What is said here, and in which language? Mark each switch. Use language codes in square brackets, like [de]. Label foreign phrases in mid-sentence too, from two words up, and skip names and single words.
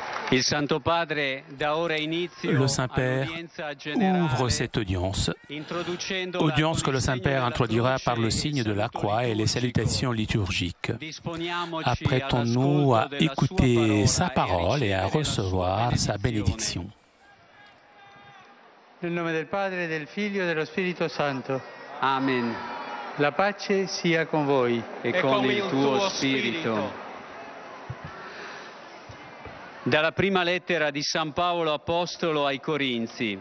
[fr] Le Saint-Père ouvre cette audience que le Saint-Père introduira par le signe de la croix et les salutations liturgiques. Apprêtons-nous à écouter sa parole et à recevoir sa bénédiction. [it] Nel nome del Padre, del Figlio e dello Spirito Santo. Amen. La pace sia con voi. E con il tuo spirito. Dalla prima lettera di San Paolo Apostolo ai Corinzi.